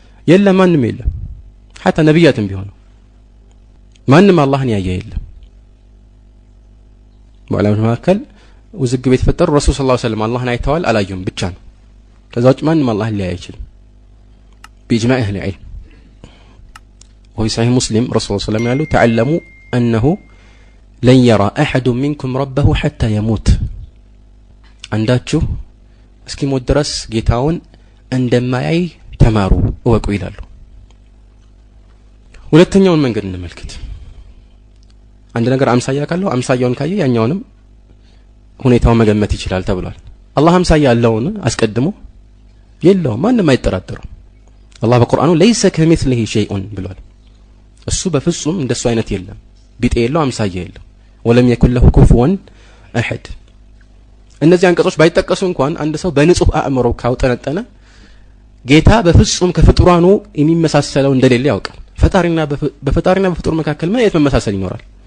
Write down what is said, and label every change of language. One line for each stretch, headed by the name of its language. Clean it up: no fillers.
Amharic: የለም፣ ማንም የለም። حتى ነብያትም ቢሆኑ ማንም አላህን ያየ የለም። በዕለማው መካከል ውዝግብ የተፈጠሩ ረሱል ሰለላሁ ዐለይሂ ወሰለም አላህን አይተዋል አላዩም ብቻ ነው። ከዛ ውጭ ማንም አላህን ሊያይ አይችልም
Arabic: بإجماع أهل العلم. وفي صحيح مسلم رسول الله صلى الله عليه وسلم قال تعلموا أنه لن يرى أحد منكم ربه حتى يموت.
Amharic: عنداتشو እስኪሞት ድረስ ጌታውን እንደማያይ ተማሩ እወቁ ይላሉ። ሁለተኛውን መንገድ እንመልከት። አንድ ነገር አምሳያ ካለው አምሳያውን ካየ ያኛውንም ሁኔታውን መገመት ይችላል ተብሏል። አላህ አምሳያ ያለውን አስቀድሞ የለውም፣ ማንም አይጠራጠረው። አላህ በቁርአኑ ለይሰ ከሚስሊሂ ሸይኡን ብሏል። እሱ በፍጹም እንደሱ አይነት የለም፣ ቢጤ የለው፣ አምሳያ የለው። ወለም የኩን ለሁ ኩፉወን አሐድ። እነዚህ አንቀጾች ባይጠቀሱ እንኳን አንድ ሰው በንጹህ አእምሮ ካውጠነጠነ ጌታ በፍጹም ከፍጡራኑ የሚመሳሰለው እንደሌለ ያውቃል። በፈጣሪና በፍጡር መካከል ምን አይነት መመሳሰል ይኖራል?